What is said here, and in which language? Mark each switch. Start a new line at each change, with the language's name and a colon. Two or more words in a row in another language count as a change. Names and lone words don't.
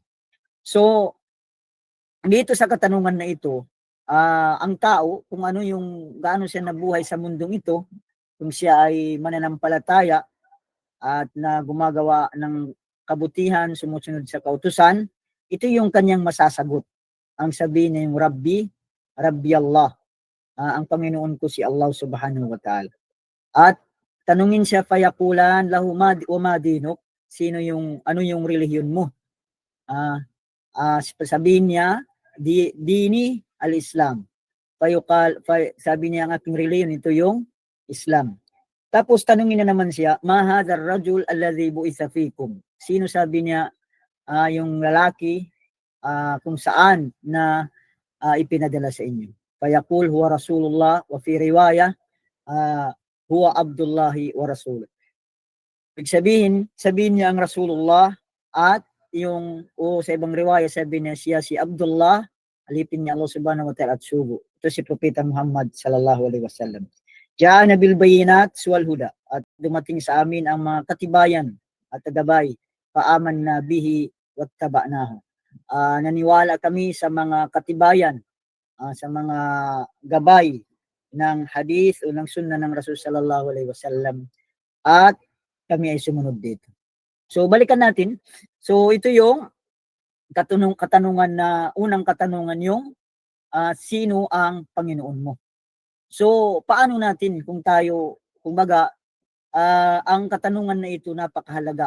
Filipino: So dito sa katanungan na ito, ang tao, kung ano yung gaano siya nabuhay sa mundong ito, kung siya ay mananampalataya at na gumagawa ng kabutihan, sumusunod sa kautusan, ito yung kanyang masasagot. Ang sabihin niya yung
Arabic: ربي الله.
Filipino: Ang Panginoon ko si Allah
Arabic: سبحانه وتعالى.
Filipino: At tanungin siya,
Arabic: فيقولان له ما دينك,
Filipino: ano yung relihiyon mo? Sabihin niya,
Arabic: ديني الإسلام.
Filipino: Sabi niya, ang aking relihiyon, ito yung Islam. Tapos tanungin na naman siya,
Arabic: ما هذا الرجل الذي بعث فيكم.
Filipino: Sino, sabi niya, yung lalaki kung saan na ipinadala sa inyo.
Arabic: فيقول هو رسول الله وفي رواية هو عبد الله ورسول.
Filipino: Sabihin niya ang Rasulullah, at sa ibang riwaya sabi niya siya si Abdullah, alipin niya Allah
Arabic: سبحانه وتعالى
Filipino: at sugo. Ito si Propeta Muhammad
Arabic: صلى الله عليه وسلم. جاءنا بالبينات والهدى,
Filipino: at dumating sa amin ang mga katibayan at gabay,
Arabic: فآمنا به واتبعناه.
Filipino: Naniwala kami sa mga katibayan, sa mga gabay ng hadith o ng sunnah ng Rasul
Arabic: صلى الله عليه وسلم,
Filipino: at kami ay sumunod dito. So balikan natin. So ito yung katanungan na unang katanungan, yung sino ang Panginoon mo. So paano natin kung kumbaga ang katanungan na ito napakahalaga.